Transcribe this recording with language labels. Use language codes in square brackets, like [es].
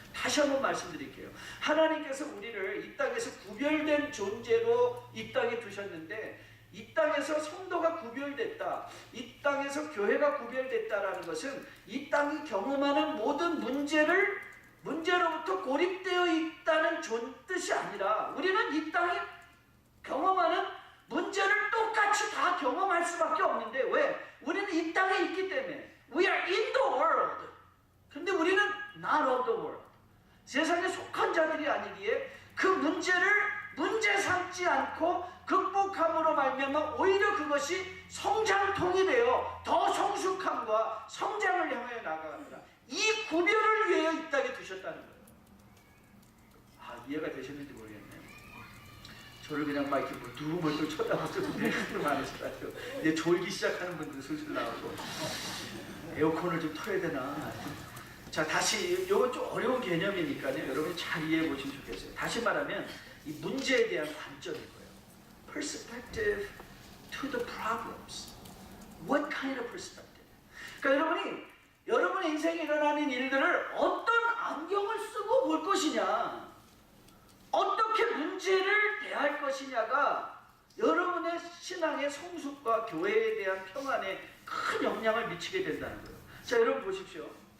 [ko] 다시 한번 말씀드릴게요. 하나님께서 우리를 이 땅에서 구별된 존재로 이 땅에 두셨는데, 이 땅에서 성도가 구별됐다, 이 땅에서 교회가 구별됐다라는 것은 이 땅이 경험하는 모든 문제로부터 고립되어 있다는 뜻이 아니라, 우리는 이 땅이 경험하는 문제를 똑같이 다 경험할 수밖에 없는데, 왜? 우리는 이 땅에 있기 때문에. [en] We are in the world. [ko] 근데 우리는 [en] not of the world. [ko] 세상에 속한 자들이 아니기에 그 문제를 문제 삼지 않고 극복함으로 말미암아 오히려 그것이 성장통이 되어 더 성숙함과 성장을 향하여 나아갑니다. 이 구별을 위하여 이 땅에 두셨다는 거예요. 이해가 되셨는지 모르겠네요. 저를 그냥 막 이렇게 누구를 쳐다보고 분들이 많으실 것 같아요. 이제 졸기 시작하는 분들 슬슬 나오고, 에어컨을 좀 틀어야 되나. 자, 다시, 이건 좀 어려운 개념이니까요. 여러분이 잘 이해해 보시면 좋겠어요. 다시 말하면 이 문제에 대한 관점인 거예요. [en] Perspective to the problems. What kind of perspective? [ko] 그러니까 여러분의 인생에 일어나는 일들을 어떤 안경을 쓰고 볼 것이냐, 어떻게 문제를 대할 것이냐가 여러분의 신앙의 성숙과 교회에 대한 평안에 큰 영향을 미치게 된다는 거예요. 자, 여러분 보십시오.